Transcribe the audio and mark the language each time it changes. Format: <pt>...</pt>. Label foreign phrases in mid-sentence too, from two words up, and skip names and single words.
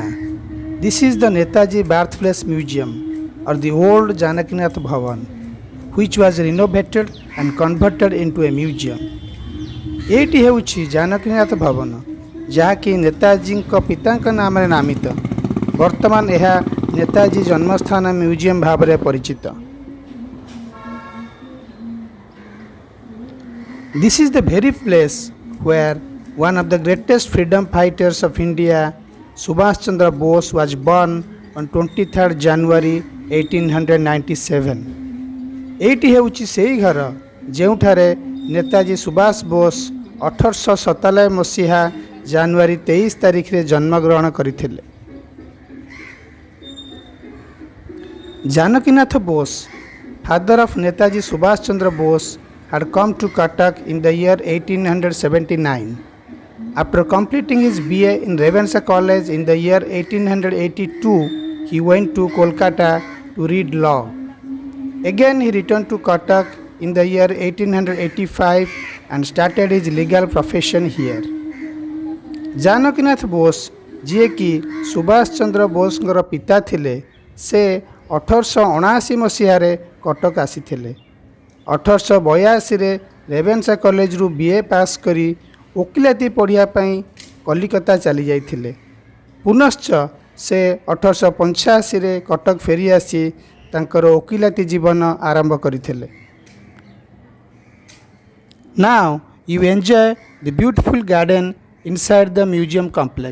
<en>This is the Netaji Birthplace Museum or the old Janakinath Bhavan, which was renovated and converted into a museum.</en> <or>ଏଇଟି ହେଉଛି ଜାନକୀନାଥ ଭବନ, ଯାହାକି ନେତାଜୀଙ୍କ ପିତାଙ୍କ ନାମରେ ନାମିତ। ବର୍ତ୍ତମାନ ଏହା ନେତାଜୀ ଜନ୍ମସ୍ଥାନ ମ୍ୟୁଜିୟମ ଭାବରେ ପରିଚିତ। This is the very place where one of the greatest freedom fighters of India, Subhash Chandra Bose, was born on 23rd January 1897. ଏଇଟି ହେଉଛି ସେହି ଘର ଯେଉଁଠାରେ ନେତାଜୀ ସୁଭାଷ ବୋଷ 1897 ମସିହା ଜାନୁଆରୀ 23 ତାରିଖରେ ଜନ୍ମଗ୍ରହଣ କରିଥିଲେ।</or> <en>ଜାନକୀନାଥ ବୋଷ, father of Netaji Subhash Chandra Bose, had come to Cuttack in the year 1879. After completing his BA in Ravenshaw College in the year 1882, he went to Kolkata to read law. Again he returned to Cuttack in the year 1885 and started his legal profession here.</en> <or>जानकीनाथ बोस ଯିଏକି ସୁଭାଷ ଚନ୍ଦ୍ର ବୋଷଙ୍କର ପିତା ଥିଲେ, ସେ 1879 ମସିହାରେ କଟକ ଆସିଥିଲେ। 1882ରେ ରେଭେନ୍ସା କଲେଜରୁ BA ପାସ୍ କରି ଓକିଲାତି ପଢ଼ିବା ପାଇଁ କଲିକତା ଚାଲି ଯାଇଥିଲେ। ପୁନଶ୍ଚ ସେ 1885ରେ କଟକ ଫେରି ଆସି ତାଙ୍କର ଓକିଲାତି ଜୀବନ ଆରମ୍ଭ କରିଥିଲେ।</or> <en>Now you enjoy the beautiful garden inside the museum complex.</en>